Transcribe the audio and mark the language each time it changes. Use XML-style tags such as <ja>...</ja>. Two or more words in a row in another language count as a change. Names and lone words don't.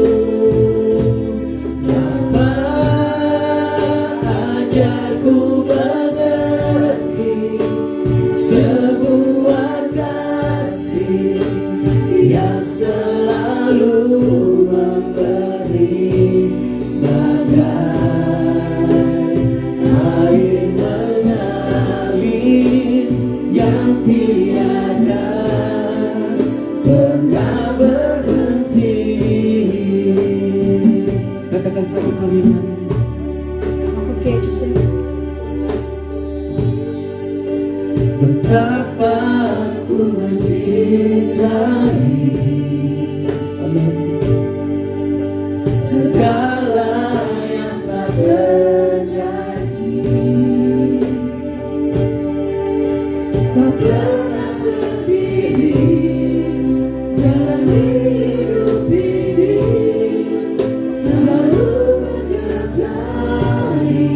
<id>Ajarku mengerti sebuah kasih yang selalu memberi, bagai air mengalir yang tiada pernah berhenti. Katakan satu kalimat.</id> <nl>Nog een keertje zeggen.</nl> <id>Betapa ku mencintai. Amin. Segala yang telah terjadi, tak pernah sendiri dalam hidup ini, selalu menyertai.</id>